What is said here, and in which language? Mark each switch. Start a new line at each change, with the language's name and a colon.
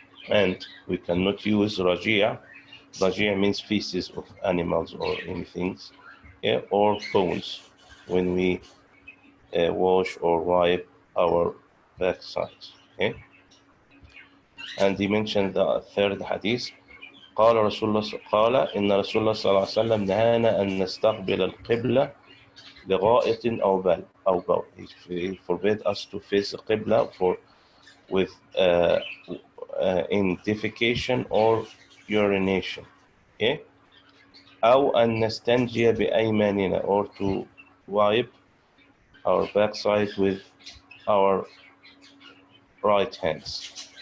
English: And we cannot use رجيع. رجيع means feces of animals or anything, yeah, or bones when we wash or wipe our backsides. Okay? And he mentioned the 3rd hadith.
Arabic: قال إن رسول الله صلى الله عليه وسلم نهانا أن نستقبل القبلة لغائط أو بول.
English: He forbade us to face the Qibla with in defecation or urination. Okay?
Arabic: أو أن نستنجي بأيماننا,
English: or to wipe our backside with our right hands.